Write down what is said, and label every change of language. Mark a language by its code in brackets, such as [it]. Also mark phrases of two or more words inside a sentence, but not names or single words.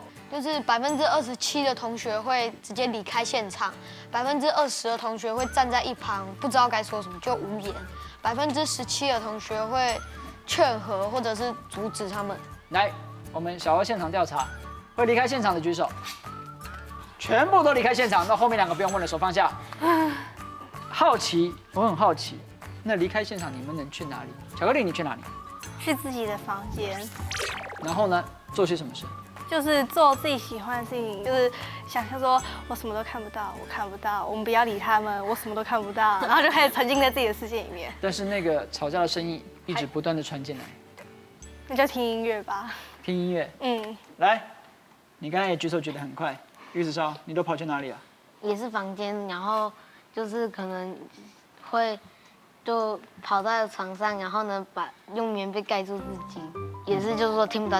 [zh] 就是27%的同學會直接離開現場，20%的同學會站在一旁，不知道該說什麼就無言，17%的同學會勸和或者是阻止他們。來，我們小額現場調查，會離開現場的舉手。全部都離開現場，那後面兩個不用問了，手放下。好奇，我很好奇，那離開現場你們能去哪裡？巧克力，你去哪裡？去自己的房間。然後呢，做些什麼事？就是做自己喜歡的事情，就是想象說我什麼都看不到，我看不到，我們不要理他們，我什麼都看不到，然後就開始沉浸在自己的世界裡面。但是那個吵架的聲音一直不斷的傳進來。那就聽音樂吧。聽音樂。嗯。來，你剛才也舉手舉得很快。玉子燒，你都跑去哪裡了？也是房間，然後就是可能會就跑到床上，然後呢用棉被蓋住自己，也是就是說聽不到，